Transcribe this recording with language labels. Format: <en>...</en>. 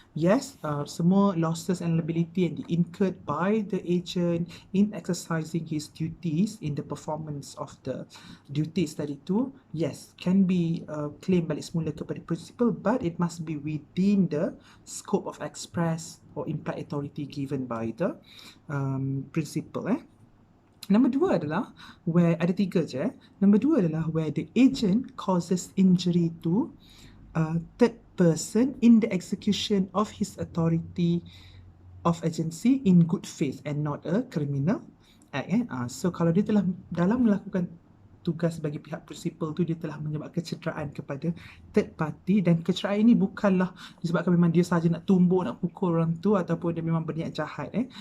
<en>Yes, semua losses and liability yang incurred by the agent in exercising his duties in the performance of the duties tadi tu, yes, can be claimed</en> <ms>balik semula kepada</ms> <en>principal, but it must be within the scope of express or implied authority given by the principal.</en> <ms>Nombor dua adalah where, ada tiga je. Nombor dua adalah</ms> <en>where the agent causes injury to a third person in the execution of his authority of agency in good faith and not a criminal act.</en> <ms>So kalau dia telah dalam melakukan tugas bagi pihak prinsipal tu, dia telah menyebabkan kecederaan kepada third party, dan kecederaan ini bukanlah disebabkan memang dia sahaja nak tumbuk, nak pukul orang tu, ataupun dia memang berniat jahat.</ms>